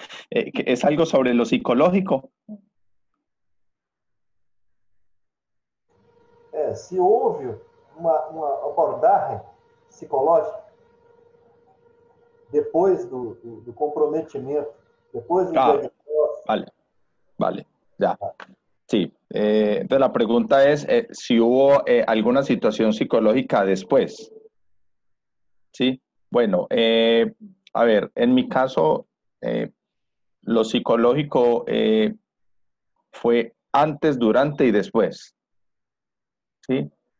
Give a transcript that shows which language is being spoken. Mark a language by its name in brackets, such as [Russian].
[Spanish] ¿Es algo sobre lo psicológico? [Portuguese] Se houve uma abordagem psicológica depois do comprometimento, depois do diagnóstico. [Spanish] Vale, ya. Sí, entonces la pregunta es si hubo alguna situación psicológica después. Sí, bueno, a ver, en mi caso, lo psicológico fue antes, durante y después. ¿Sí?